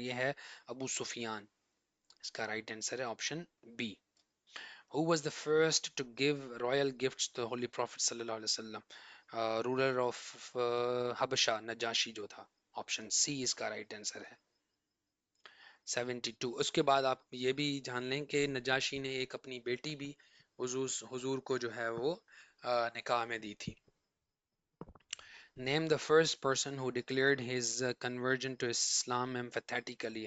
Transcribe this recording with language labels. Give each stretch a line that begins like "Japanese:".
Hindi: ये है अबू सुफियान. इसका right answer है option B.
English: Who was the first to give royal gifts to the Holy Prophet sallallahu alaihi wasallam? Ruler of Habasha,
Hindi: Najashi जो था. Option C इसका right answer है. 72. उसके बाद आप ये भी जान लें कि नजाशी ने एक अपनी बेटी भी हुजूर को जो है वो निकाह में दी थी.
English: Name the first person who declared his conversion to Islam emphatically.